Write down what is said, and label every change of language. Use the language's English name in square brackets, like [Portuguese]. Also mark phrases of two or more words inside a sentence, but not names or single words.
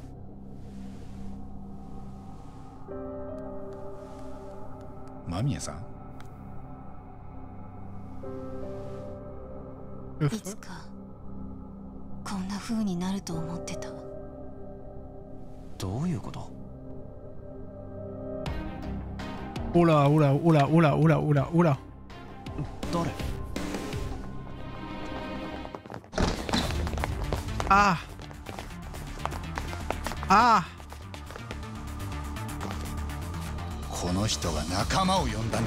[Japanese] 間宮さん、いつかこんな風になると思ってた。どういうこと？ [French] Oh là, oh là, oh là, oh là, oh là, oh là, oh là. [Japanese] 誰？ Ah! Ah! この人が仲間を呼んだんだ。